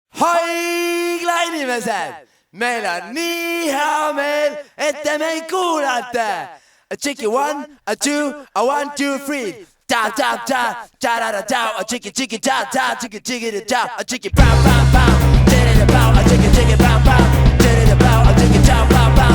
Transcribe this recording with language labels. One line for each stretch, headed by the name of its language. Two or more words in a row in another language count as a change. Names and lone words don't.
Estonian: Haigla inimesed, meil on nii hea meel, et te meid kuulate.
English: A chicky 1, a 2, a 1, 2, 3. Da da da da da da da. A chicky chicky da da, chicky chicky da da. A chicky pow pow pow. Did it about a chicky chicky pow pow. Did it about a chicky chow pow pow.